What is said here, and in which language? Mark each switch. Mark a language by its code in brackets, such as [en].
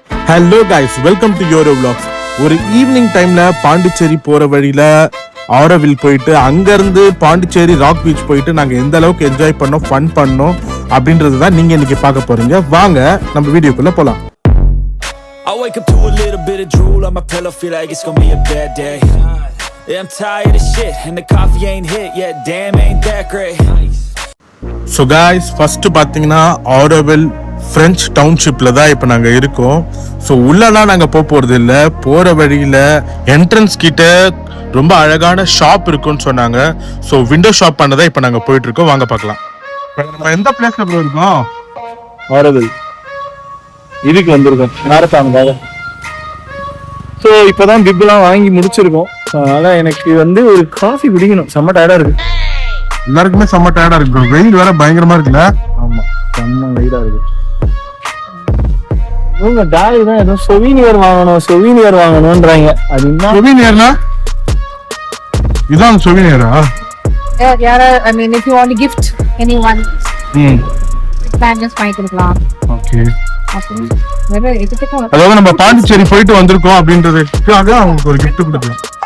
[ta] Hello guys, welcome to யோரோ vlogs. ஒரு evening டைம்ல பாண்டிச்சேரி போற வழியில ஆரோவில் போயிட்டு அங்கிருந்து பாண்டிச்சேரி ராக் பீச் போயிட்டு நாங்க எந்த அளவுக்கு என்ஜாய் பண்ணோம், ஃபன் பண்ணோம் அப்படின்றது தான் நீங்க இன்னைக்கு பார்க்க போறீங்க. வாங்க நம்ம வீடியோக்குள்ள போலாம். [en] I wake up to a little bit of drool on my pillow, feel like it's gonna be a bad day. Yeah, I'm tired of shit and the coffee ain't hit yet, damn ain't that great. [ta] So guys, first பார்த்தீங்கன்னா Auroville French டவுன்ஷிப்ல தான் இப்போ நாங்கள் இருக்கோம். So உள்ளலாம் நாங்கள் போகிறது இல்லை. போகிற வழியில் என்ட்ரன்ஸ் கிட்ட ரொம்ப அழகான ஷாப் இருக்குன்னு சொன்னாங்க. ஸோ விண்டோ ஷாப் பண்ணதான் இப்போ நாங்கள் போயிட்டு இருக்கோம். வாங்க பார்க்கலாம். நம்ம எந்த பிளேஸ்ல போய் இருக்கோம்? ஆரோவில் இதுக்கு வந்திருக்கோம் மாரத்தானுக்காக. ஸோ இப்போதான் பிப்லாம் வாங்கி முடிச்சிருக்கோம். அதனால எனக்கு ஒரு காஃபி குடிக்கணும். செம்ம டயர்டா இருக்கு. எல்லாருக்குமே செம்ம டயர்டா இருக்கு. வெயில் வேற பயங்கரமா இருக்குல்ல? ஆமா, செம்ம வெயிலா இருக்கு. இவங்க டாய் தான் ஏதோ சொவீனியர் வாங்கணும்ன்றாங்க. அது என்ன சொவீனியர்னா? இதான் சொவீனியரா? [en] Yeah, I mean, if you want to gift anyone, plan just [ta] பண்ணிக்கலாம். ஓகே. வேற எதுக்கு? அதாவது நம்ம பாண்டிச்சேரி போயிட்டு வந்திருக்கோம் அப்படின்றதுக்காக அவங்களுக்கு ஒரு gift கொடுக்கலாம்.